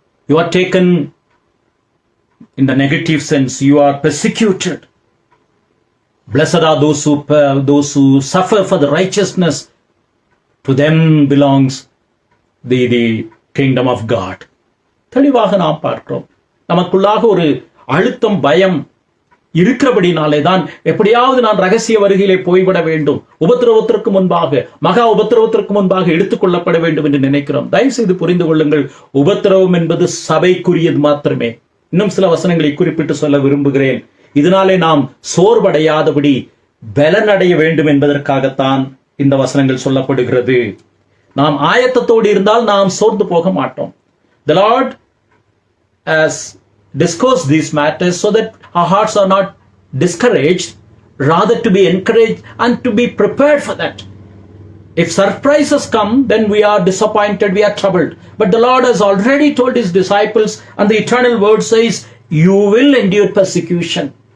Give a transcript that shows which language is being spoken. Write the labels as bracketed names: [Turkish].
[English] You are taken in the negative sense. You are persecuted. Blessed are those who suffer for the righteousness. To them belongs the kingdom of God. [Tamil] தெளிவாக நாம் பார்க்கிறோம். நமக்குள்ளாக ஒரு அழுத்தம், பயம் இருக்கிறபடினாலே தான் எப்படியாவது நான் ரகசிய வருகையிலே போய்விட வேண்டும், உபத்திரவத்திற்கு முன்பாக, மகா உபத்திரவத்திற்கு முன்பாக எடுத்துக்கொள்ளப்பட வேண்டும் என்று நினைக்கிறோம். தயவு செய்து புரிந்து கொள்ளுங்கள், உபத்திரவம் என்பது சபைக்குரியது மாத்திரமே. இன்னும் சில வசனங்களை குறிப்பிட்டு சொல்ல விரும்புகிறேன். இதனாலே நாம் சோர்வடையாதபடி பலனடைய வேண்டும் என்பதற்காகத்தான் இந்த வசனங்கள் சொல்லப்படுகிறது. நாம் ஆயத்தத்தோடு இருந்தால் நாம் சோர்ந்து போக மாட்டோம். [English] The Lord has discussed these matters so that our hearts are not discouraged, rather to be encouraged and to be prepared for that. If surprises come, then we are disappointed, we are troubled. But the Lord has already told his disciples, and the eternal word says, you will endure persecution.